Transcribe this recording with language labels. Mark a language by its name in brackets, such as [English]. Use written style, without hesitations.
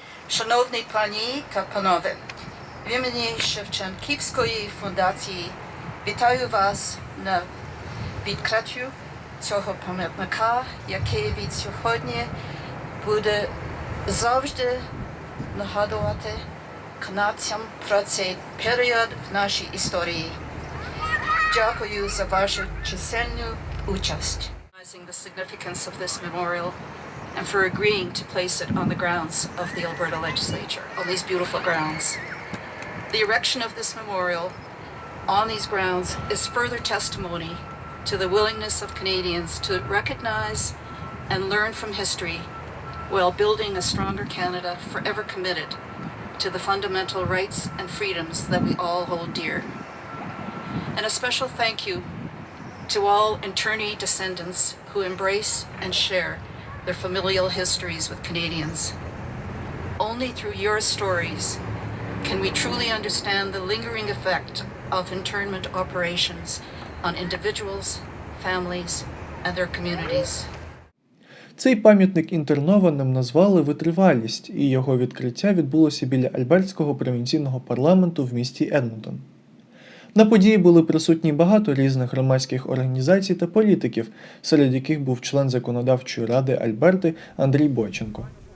[Ukrainian] Шановні пані та панове, в імені Шевченківської фундації вітаю вас на відкритті цього пам'ятника, який від сьогодні буде завжди нагадувати канадцям про цей період в нашій історії. Дякую за вашу чисельну участь. [English] The significance of this memorial and for agreeing to place it on the grounds of the Alberta Legislature, on these beautiful grounds. The erection of this memorial on these grounds is further testimony to the willingness of Canadians to recognize and learn from history while building a stronger Canada forever committed to the fundamental rights and freedoms that we all hold dear. And a special thank you to all internee descendants who embrace and share their familial histories with Canadians. Only through your stories can we truly understand the lingering effect of internment operations on individuals, families, and their communities. [Ukrainian] Цей пам'ятник інтернованим назвали «Витривалість», і його відкриття відбулося біля Альбертського провінційного парламенту в місті Едмонтон. На події були присутні багато різних громадських організацій та політиків, серед яких був член Законодавчої ради Альберти Андрій Бойченко.